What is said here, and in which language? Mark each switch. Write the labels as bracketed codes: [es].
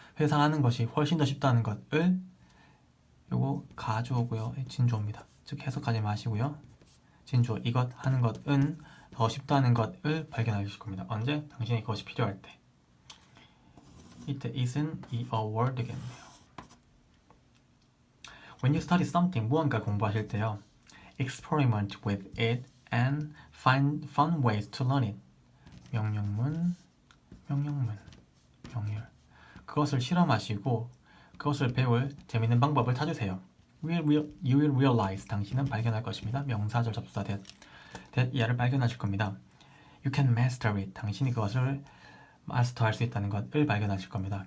[ko] 회상하는 것이 훨씬 더 쉽다는 것을 요거 가주어고요. 진주어입니다. 즉 해석하지 마시고요. 진주어 이것 하는 것은 더 쉽다는 것을 발견하실 겁니다. 언제? 당신이 그것이 필요할 때. 이때 it은 a word 되겠네요. [en] When you study something, [ko] 무언가 공부하실 때요. [en] Experiment with it and find fun ways to learn it. [ko] 명령문, 명렬. 그것을 실험하시고 그것을 배울 재밌는 방법을 찾으세요. [en] You will realize. [ko] 당신은 발견할 것입니다. 명사절 접수사 that 이하를 발견하실 겁니다. [en] You can master it. [ko] 당신이 그것을 마스터할 수 있다는 것을 발견하실 겁니다.